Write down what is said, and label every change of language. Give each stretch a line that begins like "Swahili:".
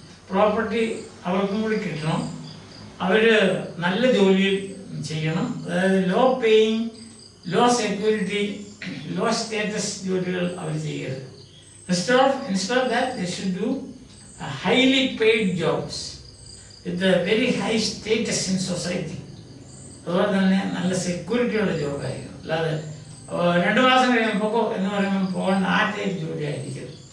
Malayalam: Property അവർക്കും കൂടി കിട്ടണം. അവർ നല്ല ജോലിയിൽ ചെയ്യണം. അതായത് law paying, law security, law status ജോലികൾ അവർ ചെയ്യരുത്.
English: Instead of that, they should do highly paid jobs with a very high status in society.
Malayalam: അതുപോലെ തന്നെ നല്ല സെക്യൂരിറ്റിയുള്ള ജോബായിരിക്കും. അല്ലാതെ 2 മാസം കഴിയുമ്പോൾ എന്ന് പറയുമ്പോൾ പോകേണ്ട ആ ടൈപ്പ് ജോലി ആയിരിക്കും.